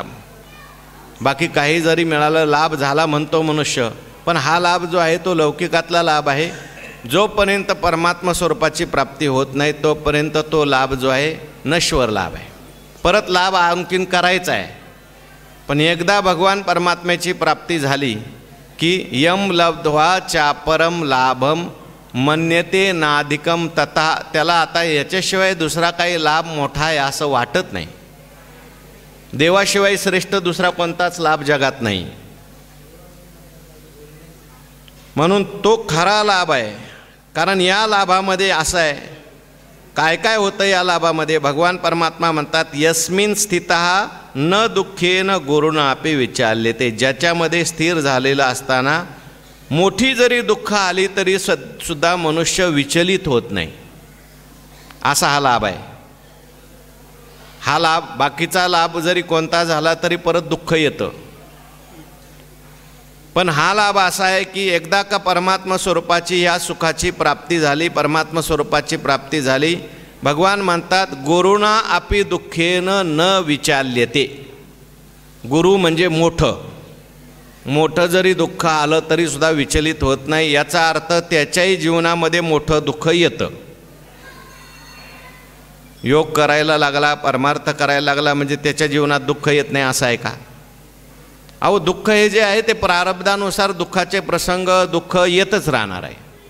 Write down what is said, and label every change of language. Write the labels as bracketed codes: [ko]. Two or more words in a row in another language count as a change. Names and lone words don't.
[mr] बाकी काही जरी मिळालं लाभ झाला म्हणतो मनुष्य, पण हा लाभ जो आहे तो लौकिकातला लाभ आहे. जोपर्यंत परमात्मा स्वरूपाची प्राप्ती होत नाही तोपर्यंत तो लाभ जो आहे नश्वर लाभ आहे. परत लाभ आणखीन करायचा आहे. पण एकदा भगवान परमात्म्याची प्राप्ती झाली की [sa] यम लब्ध्वा चापरम लाभम मन्यते नाधिकम तथा, [mr] त्याला आता याच्याशिवाय दुसरा काही लाभ मोठा आहे असं वाटत नाही. देवाशिवाय श्रेष्ठ दुसरा कोणताच लाभ जगात नाही. म्हणून तो खरा लाभ आहे. कारण या लाभामध्ये असं आहे, काय काय होतं या लाभामध्ये? भगवान परमात्मा म्हणतात [sa] यस्मिन स्थितः न दुःखेन गुरुना अपि विचाल्यते. [mr] ज्याच्यामध्ये स्थिर झालेलं असताना मोठी जरी दुःख आली तरी सुद्धा मनुष्य विचलित होत नाही, असा हा लाभ आहे. हा लाभ, बाकीचा लाभ जरी कोणता झाला तरी परत दुःख येतं, पण हा लाभ असा आहे की एकदा का परमात्मा स्वरूपाची ह्या सुखाची प्राप्ती झाली, परमात्मा स्वरूपाची प्राप्ती झाली, भगवान म्हणतात [sa] गुरुना अपि दुःखेन न विचाल्यते. [mr] गुरु म्हणजे मोठं, मोठं जरी दुःख आलं तरी सुद्धा विचलित होत नाही. याचा अर्थ त्याच्याही जीवनामध्ये मोठं दुःख येतं. योग करायला लागला, परमार्थ करायला लागला म्हणजे त्याच्या जीवनात दुःख येत नाही असं आहे का? अहो, दुःख हे जे आहे ते प्रारब्धानुसार दुःखाचे प्रसंग दुःख येतच राहणार आहे.